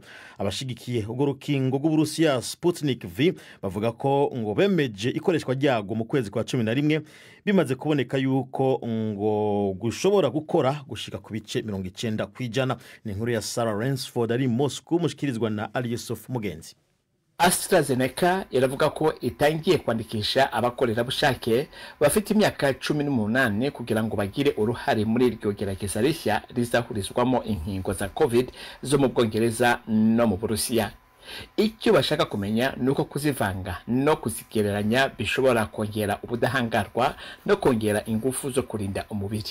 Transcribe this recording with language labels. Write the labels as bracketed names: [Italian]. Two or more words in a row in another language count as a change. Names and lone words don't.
[Rundi] Abashigikiye ubwo rukingo rw'Uburusiya Sputnik V bavuga ko ngo bemeje ikoreshwa ryago mu kwezi kwa 11 bimaze kuboneka yuko ngo gushobora gukora gushika ku bice 90%. Ni inkuru ya Sarah Ransford ari Moscow mushikirizwa na Aliyesuf Mugenzi. [Kinyarwanda] AstraZeneca iravuga ko itangiye kwandikisha abakorera bushake bafite imyaka 18 kugira ngo bagire uruhare muri iryo gerageza rishya rizahurizwamo inkingo za COVID zo mu Bwongereza no mu Burusiya. Icyo bashaka kumenya nuko kuzivanga no kuzigereranya bishobora kongera ubudahangarwa no kongera ingufu zo kurinda umubiri.